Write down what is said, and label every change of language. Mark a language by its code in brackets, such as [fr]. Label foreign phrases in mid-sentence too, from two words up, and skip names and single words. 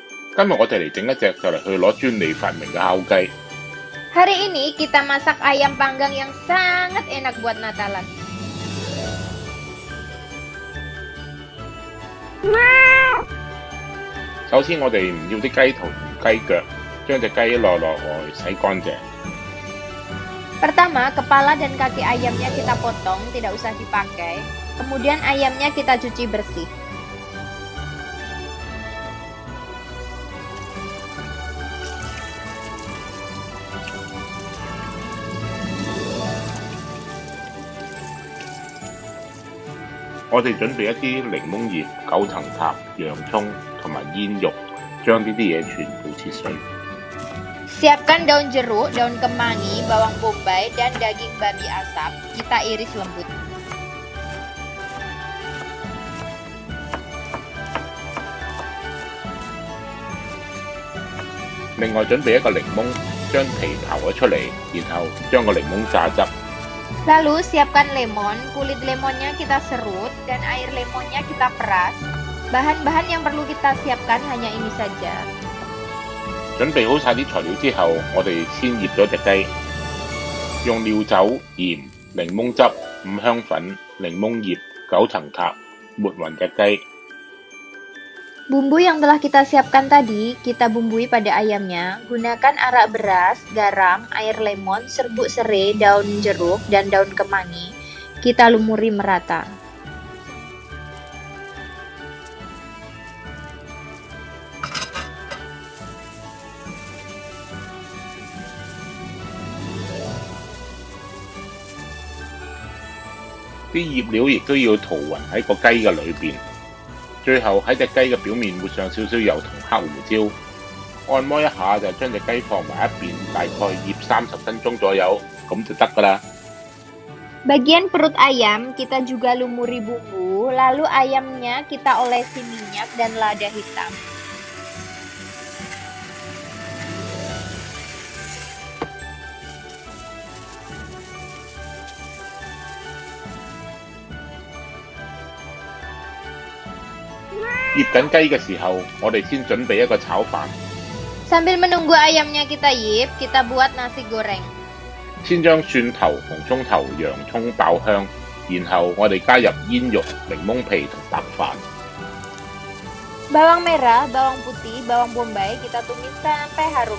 [yue] 今日我哋嚟整一隻就嚟去攞專利發明嘅烤雞。 [id] Hari ini kita masak ayam panggang yang sangat enak buat Natalan. [yue] 首先我哋唔要啲雞頭同雞腳，將隻雞內外洗乾淨。 [id] Pertama, kepala dan kaki ayamnya kita potong, tidak usah dipakai. Kemudian ayamnya kita cuci bersih. [yue] 我哋準備一啲檸檬葉、九層塔、洋葱同埋煙肉，將呢啲嘢全部切碎。 [id] Siapkan daun jeruk, daun kemangi, bawang bombay, dan daging babi asap. Kita iris lembut. [yue] 另外準備一個檸檬，將皮刨咗出嚟，然後將個檸檬榨汁。 [id] Lalu siapkan lemon, kulit lemonnya kita serut, dan air lemonnya kita peras. Bahan-bahan yang perlu kita siapkan hanya ini saja. [yue] 準備好晒啲材料之後，我哋先醃咗隻雞，用料酒、鹽、檸檬汁、五香粉、檸檬葉、九層塔抹勻隻雞。 [id] Bumbu yang telah kita siapkan tadi, kita bumbui pada ayamnya. Gunakan arak beras, garam, air lemon, serbuk serai, daun jeruk, dan daun kemangi. Kita lumuri merata. [yue] 啲醃料亦都要塗勻喺個雞嘅裏邊。最後喺隻雞嘅表面抹上少少油同黑胡椒，按摩一下就將隻雞放埋一邊，大概醃30分鐘左右，咁就得㗎啦。 [id] Bagian perut ayam kita juga lumuri bumbu, lalu ayamnya kita olesi minyak dan lada hitam. [yue] 醃緊雞嘅時候，我哋先準備一個炒飯。 [id] Sambil menunggu ayamnya kita yip, kita buat nasi goreng. [yue] 先將蒜頭、紅葱頭、洋葱爆香，然後我哋加入煙肉、檸檬皮同白飯。 [id] Bawang merah, bawang putih, bawang bombay kita tumis sampai harum.